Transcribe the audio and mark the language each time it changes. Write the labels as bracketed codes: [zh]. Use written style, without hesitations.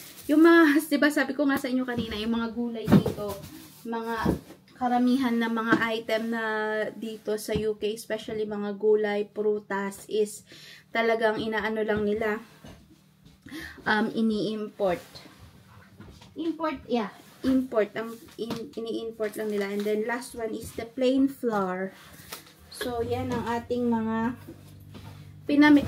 [tl] Yung mga, diba sabi ko nga sa inyo kanina, yung mga gulay dito, mga karamihan na mga item na dito sa UK, especially mga gulay, prutas, is talagang inaano lang nila, ini-import. Import. Ang ini-import lang nila. [en] And then, last one is the plain flour. [tl] So, yan ang ating mga pinamit.